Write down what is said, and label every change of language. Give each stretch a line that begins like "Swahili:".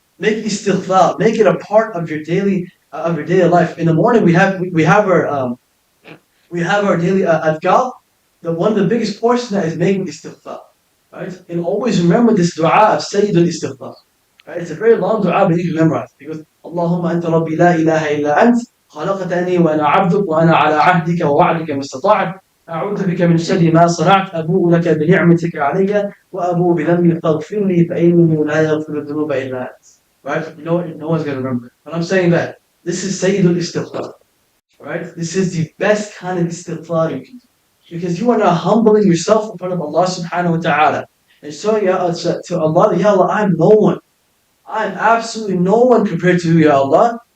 English: Make istighfar, make it a part of your daily life. In the morning we have our daily adhkar. One of the biggest portions that is making istighfar. Right? And always remember this dua of Sayyid al-Istighfar. Right? It's a very long dua, but you can memorize. Because
Arabic: Allahumma anta rabbi la ilaha illa ant خلقتني وأنا عبدك وأنا على عهدك ووعدك ما استطعت أعوذ بك من شر ما صنعت أبوء لك بنعمتك علي وأبوء بذنبي فاغفر لي فإنه لا يغفر الذنوب إلا أنت.
English: Right? No one's going to remember. But I'm saying that this is Sayyid al-Istighfar. Right? This is the best kind of istighfar you can do. Because you are now humbling yourself in front of Allah subhanahu wa ta'ala. And showing to Allah, Ya Allah, I'm no one. I'm absolutely no one compared to you, Ya Allah.